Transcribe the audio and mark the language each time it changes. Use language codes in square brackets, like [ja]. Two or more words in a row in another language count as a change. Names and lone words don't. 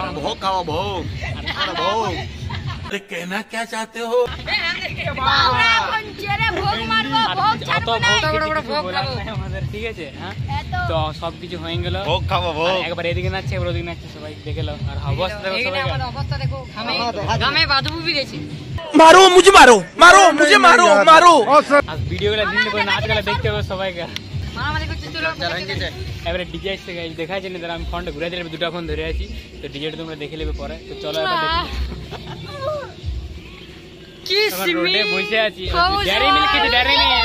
[bn] ভোগ খাওয়া ভোগ ভোগ [hi] कहना क्या चाहते हो [bn] আমাদের ঠিক আছে। হ্যাঁ তো সবকিছু হয়ে গেল, ভোগ খাওয়া ভোগ একবার এদিকে নাচছে একবার ওদিকে নাচছে, সবাই দেখে নাও। আর অবস্থা দেখো সবাই, [hi] मारो मुझे मारो मारो मुझे मारो मारो [bn] আর ভিডিও গুলো দিন করে নাচ গুলো দেখতে হবে সবাইকে। এবারে ডিজে আসছে গাইস, দেখা যাচ্ছে না, আমি ফোনটা ঘুরে দিলে দুটো ফোন ধরে আছি, তো ডিজেটা তোমরা দেখে নেবে পরে। তো চলো এবার দেখি। রোডে বসে আছি, ড্যারি মিল্ক খেতে, ড্যারি মিল্ক